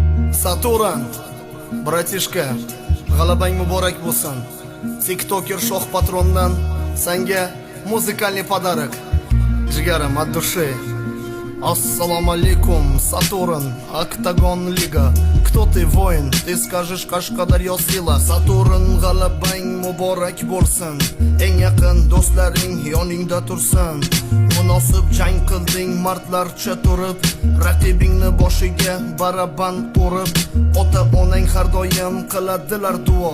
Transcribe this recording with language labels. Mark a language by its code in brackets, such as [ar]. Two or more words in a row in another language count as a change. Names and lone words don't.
[uz] Saturn, bratishka, g'alabang muborak bo'lsin. TikToker shoh patrondan senga [ru] музыкальный подарок. [uz] Jigarim [ru] от души. [ar] السلام عليكم, [ru] Сатурн, Октагон Лига. Кто ты, воин? Ты скажешь, [uz] Qashqadaryo sila. Saturn, g'alabang muborak bo'lsin. Eng yaqin do'stlaring yoningda tursin. Munosib jang qilding mardlarcha turib, raqibingni boshiga baraban urib, ota-onang har doim qiladilar duo.